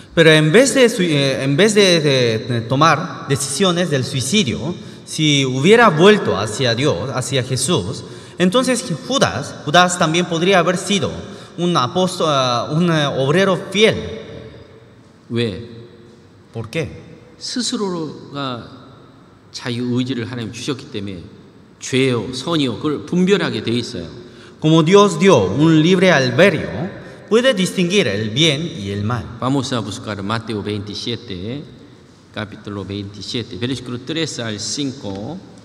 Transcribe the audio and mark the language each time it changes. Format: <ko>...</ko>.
<es>Pero en vez de tomar decisiones del suicidio, si hubiera vuelto hacia Dios, hacia Jesús, entonces Judas también podría haber sido un apóstol, un obrero fiel.</es> <ko>왜?</ko> <es>¿Por qué?</es> <ko>스스로가 자유 의지를 하나님 주셨기 때문에 죄요, 선이요 그걸 분별하게 돼 있어요.</ko> <es>Como Dios dio un libre albedrío, puede distinguir el bien y el mal. Vamos a buscar Mateo 27, capítulo 27, versículo 3 al 5.</es>